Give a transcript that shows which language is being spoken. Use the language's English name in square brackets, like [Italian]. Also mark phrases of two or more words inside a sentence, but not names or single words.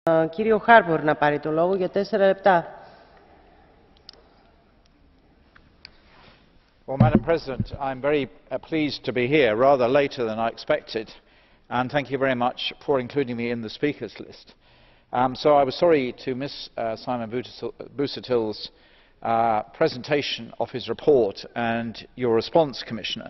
[Greek] Κύριο Harbour να πάρει το λόγο για 4 λεπτά. [English] Well, Madam President, I'm very pleased to be here, rather later than I expected, and thank you very much for including me in the speakers list. So I was sorry to miss Simon Busuttil's presentation of his report and your response, Commissioner.